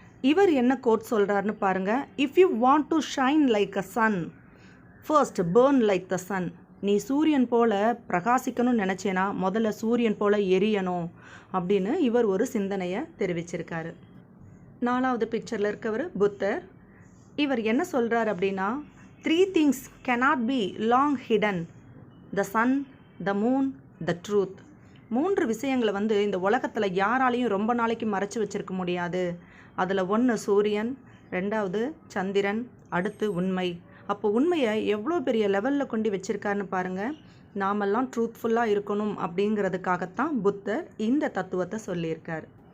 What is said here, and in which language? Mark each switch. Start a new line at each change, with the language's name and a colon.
Tamil: இவர் என்ன கோட் சொல்கிறாருன்னு பாருங்கள்.
English: If you want to shine like a sun first burn like the sun.
Tamil: நீ சூரியன் போல் பிரகாசிக்கணும்னு நினச்சேன்னா முதல்ல சூரியன் போல் எரியணும் அப்படின்னு இவர் ஒரு சிந்தனையை தெரிவிச்சிருக்காரு. 4வது பிக்சரில் இருக்கவர் புத்தர். இவர் என்ன சொல்கிறார் அப்படின்னா,
English: 3 things cannot be long hidden: the sun, the moon, the truth.
Tamil: 3 விஷயங்களை இந்த உலகத்தில் யாராலையும் ரொம்ப நாளைக்கு மறைச்சி வச்சிருக்க முடியாது. அதில் 1 சூரியன், 2வது சந்திரன், அடுத்து உண்மை. அப்போ உண்மையை எவ்வளோ பெரிய லெவலில் கொண்டு வச்சுருக்காருன்னு பாருங்கள். நாமெல்லாம் ட்ரூத்ஃபுல்லாக இருக்கணும் அப்படிங்கிறதுக்காகத்தான் புத்தர் இந்த தத்துவத்தை சொல்லியிருக்கார்.